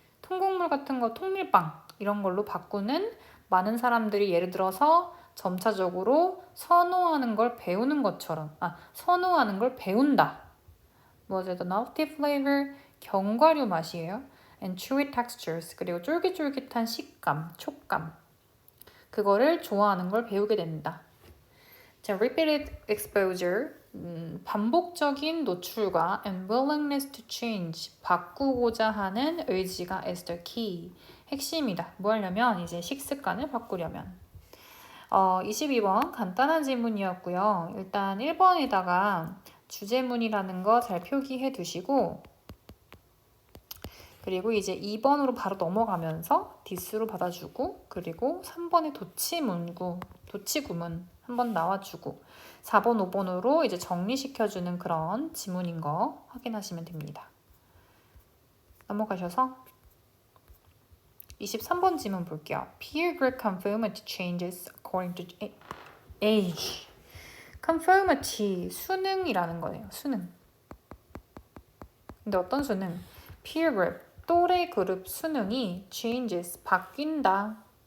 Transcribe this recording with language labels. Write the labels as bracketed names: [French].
[Korean] 통곡물 같은 거 통밀빵 이런 걸로 바꾸는 많은 사람들이 예를 들어서 점차적으로 선호하는 걸 배우는 것처럼 선호하는 걸 배운다. [English] Was it a nutty flavor? [Korean] 견과류 맛이에요. [English] And chewy textures. [Korean] 그리고 쫄깃쫄깃한 식감, 촉감. 그거를 좋아하는 걸 배우게 된다. [English] 자, repeated exposure. [Korean] 반복적인 노출과 [English] and willingness to change. [Korean] 바꾸고자 하는 의지가 [English] is the key. [Korean] 핵심이다. 뭐 하려면 이제 식습관을 바꾸려면. 22번 간단한 질문이었고요. 일단 1번에다가 주제문이라는 거 잘 표기해 두시고 그리고 이제 2번으로 바로 넘어가면서 디스로 받아주고 그리고 3번에 도치구문 한번 나와주고 4번, 5번으로 이제 정리시켜주는 그런 지문인 거 확인하시면 됩니다. 넘어가셔서 23번 지문 볼게요. [English] Peer group conformity changes according to age. [Korean] conformity, 수능이라는 거네요. 수능. 근데 어떤 수능? peer group, 또래 그룹 수능이 changes, 바뀐다.